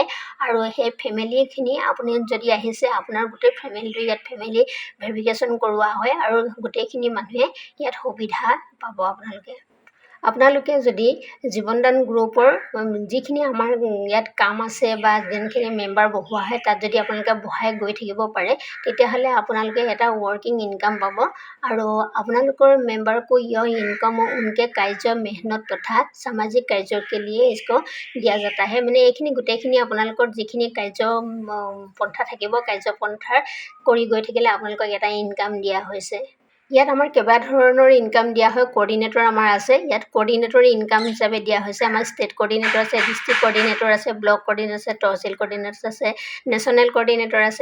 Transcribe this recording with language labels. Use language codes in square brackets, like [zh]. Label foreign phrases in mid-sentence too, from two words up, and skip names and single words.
[as] আৰু সেই ফেমিলিখিনি আপুনি যদি আহিছে, আপোনাৰ গোটেই ফেমিলিটো ইয়াত ফেমিলি ভেৰিফিকেশ্যন কৰোৱা হয়, আৰু গোটেইখিনি মানুহে ইয়াত সুবিধা পাব। আপোনালোকে যদি জীৱনদান গ্ৰুপৰ যিখিনি আমাৰ ইয়াত কাম আছে বা যোনখিনি মেম্বাৰ বহোৱা হয়, তাত যদি আপোনালোকে বহাই গৈ থাকিব পাৰে, তেতিয়াহ'লে আপোনালোকে এটা [en] working income [as] পাব। আৰু আপোনালোকৰ মেম্বাৰ [hi] को यह इनकम उनके कार्य मेहनत तथा सामाजिक कार्य के लिए इसको दिया जाता है। [as] মানে এইখিনি গোটেইখিনি আপোনালোকৰ যিখিনি কাৰ্য পন্থা থাকিব, কাৰ্যপন্থাৰ কৰি গৈ থাকিলে আপোনালোকক এটা ইনকাম দিয়া হৈছে। ইয়াত আমাৰ কেইবা ধৰণৰ ইনকাম দিয়া হয়। কোঅৰ্ডিনেটৰ আমাৰ আছে, ইয়াত কোঅৰ্ডিনেটৰ ইনকাম হিচাপে দিয়া হৈছে। আমাৰ [en] state coordinator [as] আছে, [en] district coordinator [as] আছে, [en] block coordinator [as] আছে, তহচিল কোঅৰ্ডিনেটৰ আছে, [en] national coordinator [as] আছে।